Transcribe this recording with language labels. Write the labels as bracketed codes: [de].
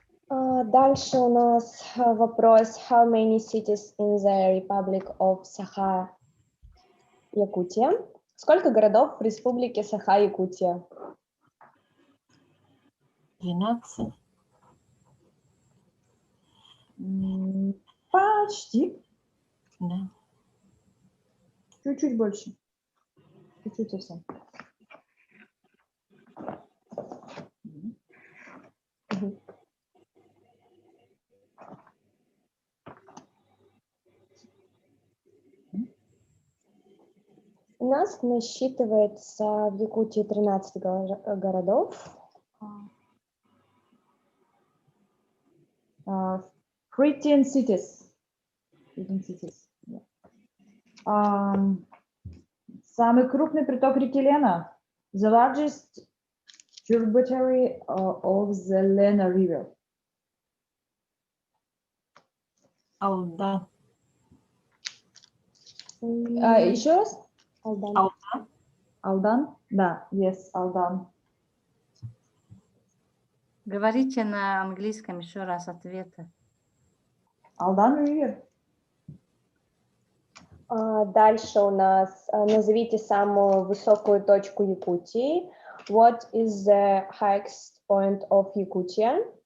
[ru] Дальше у нас вопрос: [en] How many cities in the Republic of Sakha, Якутия? [ru] Сколько городов в Республике Саха-Якутия? 12. Почти. Да. Чуть-чуть больше. Чуть-чуть совсем. У нас насчитывается в Якутии 13 городов. [en] 13 cities. 13 cities. Yeah. [ru] Самый крупный приток реки Лена. [en] The largest tributary of the Lena River. [ru] Алда. Еще раз? Алдан. Алда. Алдан? Да, yes, Алдан. Говорите на английском еще раз ответы. [en] Алдан River. [ru] Дальше у нас назовите самую высокую точку Якутии. [en] What is the highest point of Yakutia?